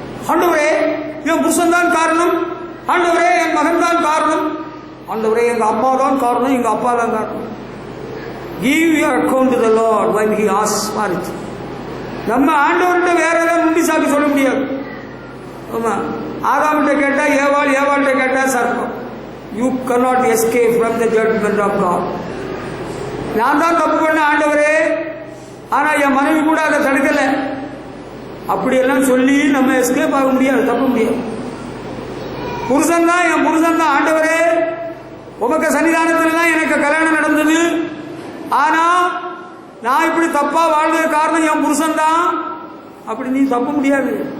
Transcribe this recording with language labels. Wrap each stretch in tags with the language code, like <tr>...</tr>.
<ta>ஆண்டவரே என் புருஷன் தான் காரணம், ஆண்டவரே என் மகன் தான் காரணம், ஆண்டவரே எங்க அம்மா தான் காரணம், எங்க அப்பா தான் காரணம்.</ta> <en>Give your account to the Lord when he asks for it.</en> <ta>நம்ம ஆண்டவர்கிட்ட வேற ஏதாவது முண்டி சாக்கு சொல்ல முடியாது. ஆமா, ஆதாம்கிட்ட கேட்டா ஏவாள், ஏவாள்கிட்ட கேட்டா சர்ப்பம்.</ta> <en>You cannot escape from the judgment of God.</en> <ta>நான் தான் தப்பு பண்ண ஆண்டவரே, ஆனா என் மனைவி கூட அதை தடுக்கல, அப்படியெல்லாம் சொல்லி நம்ம எஸ்கேப் ஆக முடியாது, தப்ப முடியாது. புருஷன் தான், என் புருஷன் தான் ஆண்டவரே, உமக்கு சன்னிதானத்தில் தான் எனக்கு கல்யாணம் நடந்தது, ஆனா நான் இப்படி தப்பா வாழ்வது காரணம் என் புருஷன் தான், அப்படி நீ தப்ப முடியாது.</ta>